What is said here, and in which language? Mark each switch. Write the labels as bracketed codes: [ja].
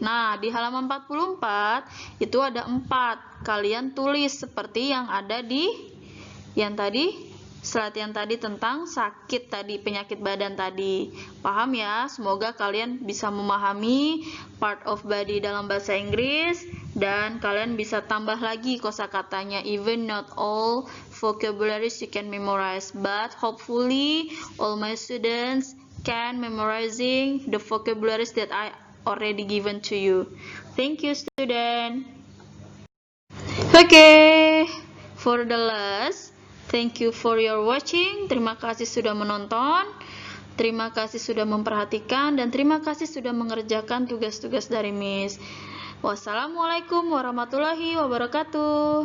[id] Nah, di halaman 44 itu ada 4. Kalian tulis seperti yang ada di yang tadi, slide yang tadi tentang sakit tadi, penyakit badan tadi. Paham ya? Semoga kalian bisa memahami part of body dalam bahasa Inggris dan kalian bisa tambah lagi kosakatanya. [en] Even not all vocabularies you can memorize, but hopefully all my students can memorizing the vocabularies that I already given to you. Thank you, student. Okay, for the last, thank you for your watching. [id] Terima kasih sudah menonton. Terima kasih sudah memperhatikan dan terima kasih sudah mengerjakan tugas-tugas dari Miss. Wassalamualaikum warahmatullahi wabarakatuh.